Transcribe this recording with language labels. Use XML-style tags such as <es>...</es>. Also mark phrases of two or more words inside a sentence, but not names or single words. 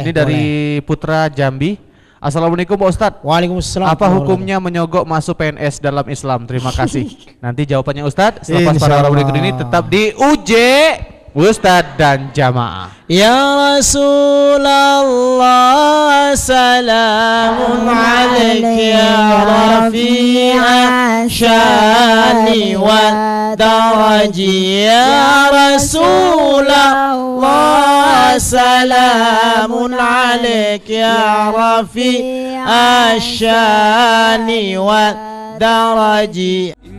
<id>Ini dari Putra Jambi. Assalamualaikum Pak Ustadz. Waalaikumsalam. Apa hukumnya menyogok masuk PNS dalam Islam? Terima kasih. Nanti jawabannya Ustadz selepas para berikut ini tetap di UJ Ustadz dan Jamaah.</id> <ar>يا رسول الله سلام عليك يا رفيع الشان والدرج يا رسول الله سلام عليك يا رفيع الشان والدرج.</ar>